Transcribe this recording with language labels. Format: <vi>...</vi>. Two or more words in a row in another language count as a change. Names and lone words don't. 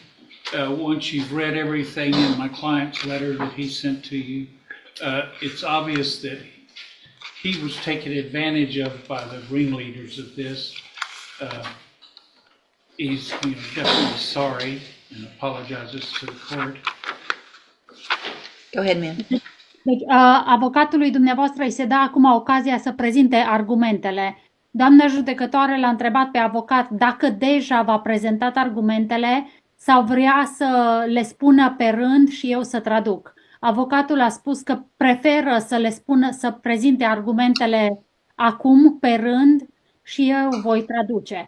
<en>Once you've read everything in my client's letter that he sent to you, it's obvious that he was taken advantage of by the ringleaders of this. He's definitely sorry and apologizes to the court. Go ahead, ma'am.</en> <ro>Deci, avocatului dumneavoastră îi se dă acum ocazia să prezinte argumentele. Doamna judecătoare l-a întrebat pe avocat dacă deja v-a prezentat argumentele sau vrea să le spună pe rând și eu să traduc. Avocatul a spus că preferă să prezinte argumentele acum pe rând și eu voi traduce.</ro>